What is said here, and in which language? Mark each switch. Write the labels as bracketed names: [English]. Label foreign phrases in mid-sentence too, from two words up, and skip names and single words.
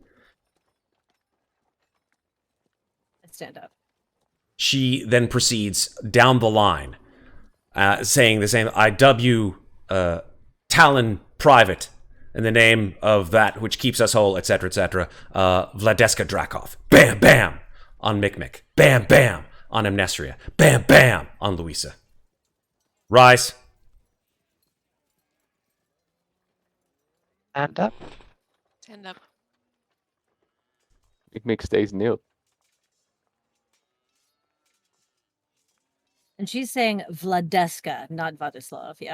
[English] I stand up. She then proceeds down the line, saying the same, "I dub you Talon Private, in the name of that which keeps us whole, etc., etc., Vladeska Drakov." Bam, bam, on Mikmick. Bam, bam on Amnestria. Bam, bam on Louisa. Rise. Stand up. Stand up. Mikmick stays nil. And she's saying Vladeska, not Vladislav, yeah?